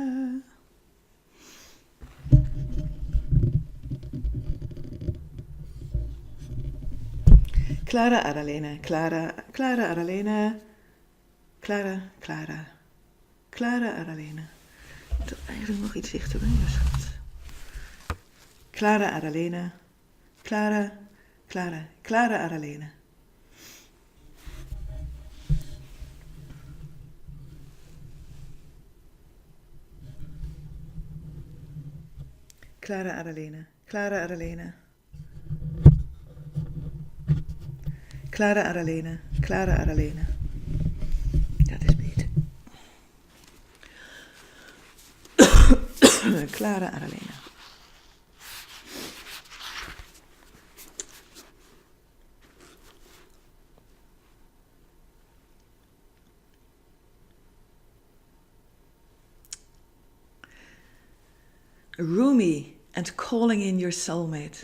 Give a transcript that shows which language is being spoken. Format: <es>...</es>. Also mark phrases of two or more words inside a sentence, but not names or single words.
<nl>Klara Adalena, Klara Adalena, Klara Adalena. Ik moet er eigenlijk nog iets dichterbij, schat. Klara Adalena, Klara Adalena. Klara Adalena, Klara Adalena. Klara Adalena, Klara Adalena. Dat is beter. Klara Adalena.</nl> <en>Rumi and calling in your soulmate.</en>